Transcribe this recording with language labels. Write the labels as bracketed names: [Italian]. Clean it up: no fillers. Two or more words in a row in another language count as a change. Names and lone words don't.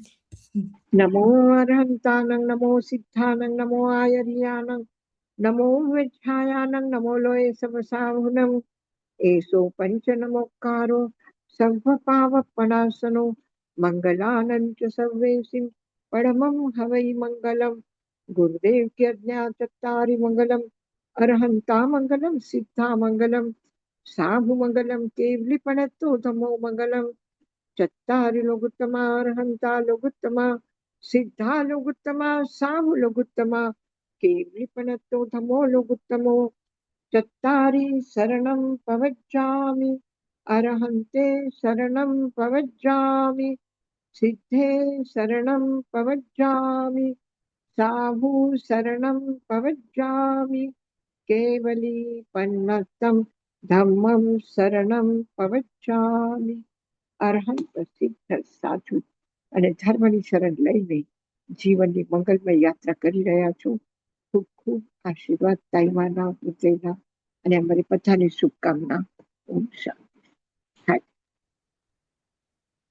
[Prakrit languages] નમો અરહંતાનં, નમો સિદ્ધાનં, નમો આયર્યાનં, નમો વેચ્છાયાનં, નમો લોય સમસાહુનમ, એસો પંચ નમોકારો સર્વપાવપણાસનો, મંગલાનં ચ સર્વેસિં પરમં હવૈ મંગલમ. [Hindi] ગુરુદેવ की आज्ञा [Prakrit languages] चत्तारि मंगलम, अरहंता मंगलम, सिद्धा मंगलम, साहु मंगलम, केवली पणत्तो धमो मंगलम. चत्तारि लोगुत्तमा, अरहंता लोगुत्तमा, सिद्धा लोगुत्तमा, साहु लोगुत्तमा, केवली पणत्तो धमो लोगुत्तमो. चत्तारि शरणं पवज्जामि, अरहन्ते शरणं पवज्जामि, सिद्धे शरणं पवज्जामि, साहु शरणं पवज्जामि, केवली पन्नतं धम्मं शरणं पवज्जामि. [Gujarati] અરહંત, સિદ્ધ, સાધુ અને ધર્મની શરણ લઈને જીવનની મંગલમય યાત્રા કરી રહ્યા છો. ખૂબ ખૂબ આશીર્વાદ તાઈમાના, ઉદયના અને અમારી બધાની શુભકામના. ઓમ શાંતિ.